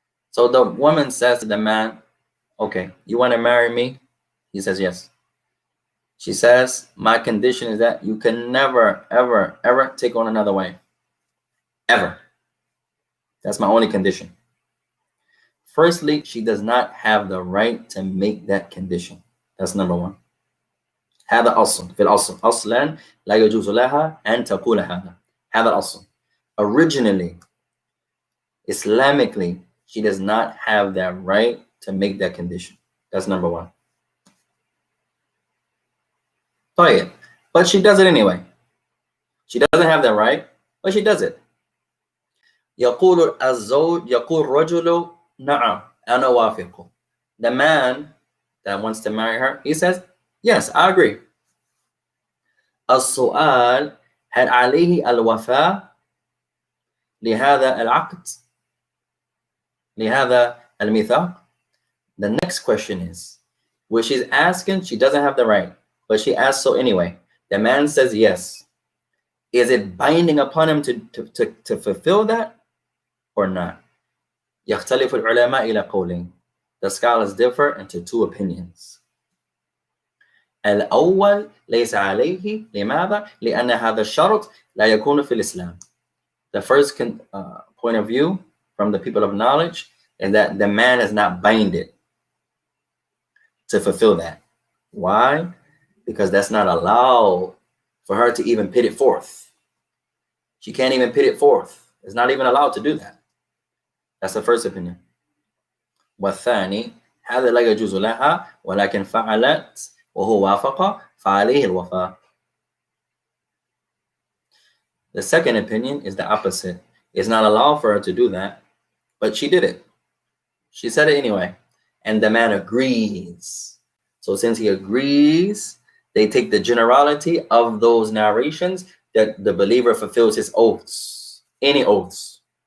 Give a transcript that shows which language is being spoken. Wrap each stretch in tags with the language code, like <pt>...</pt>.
<en>So the woman says to the man, okay, you want to marry me? He says yes. She says, my condition is that you can never, ever, ever take on another wife. Ever. That's my only condition. Firstly, she does not have the right to make that condition. That's number one.</en> <ar>هذا أصل في الأصل أصلا لا يجوز لها أن تقول هذا. هذا الأصل.</ar> <en>Originally, Islamically, she does not have that right to make that condition. That's number one. But she does it anyway. She doesn't have that right, but she does it.</en> <ar>يقول الزوج يقول رجل نعم أنا وافق.</ar> <en>The man that wants to marry her, he says, yes, I agree.</en> <ar>السؤال هل عليه الوفاء لهذا العقد لهذا الميثاق.</ar> <en>The next question is, what she's asking, she doesn't have the right, but she asks so anyway. The man says yes. Is it binding upon him to fulfill that or not?</en> <ar>يختلف العلماء إلى قولين.</ar> <en>The scholars differ into two opinions.</en> <ar>الأول ليس عليه لماذا؟ لأن هذا الشرط لا يكون في الإسلام.</ar> <en>The first point of view from the people of knowledge is that the man is not binded to fulfill that. Why? Because that's not allowed for her to even put it forth. She can't even put it forth. It's not even allowed to do that. That's the first opinion.</en> <ar>والثاني هذا لا يجوز لها ولكن فعلت وهو وافق فعليه الوفاء.</ar> <en>The second opinion is the opposite. It's not allowed for her to do that, but she did it. She said it anyway. And the man agrees. So since he agrees, they take the generality of those narrations that the believer fulfills his oaths, any oaths.</en>